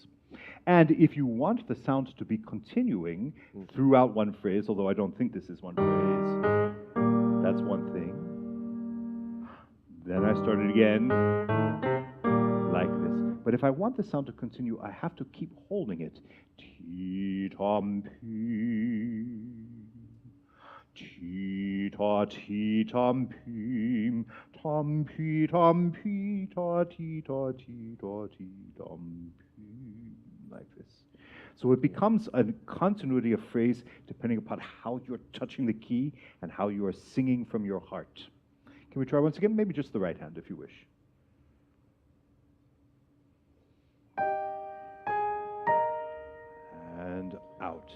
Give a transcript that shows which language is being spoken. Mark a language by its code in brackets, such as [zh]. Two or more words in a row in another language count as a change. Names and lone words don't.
[en] And if you want the sound to be continuing throughout one phrase, although I don't think this is one phrase, that's one thing. Then I start it again, like this. But if I want the sound to continue, I have to keep holding it. Ti-tom-pim, ti-ta-ti-tom-pim, tom-pi-tom-pi-ta-ti-ta-ti-ta-ti-tom-pim, like this. So it becomes a continuity of phrase depending upon how you're touching the key and how you are singing from your heart. Can we try once again? Maybe just the right hand if you wish. And out.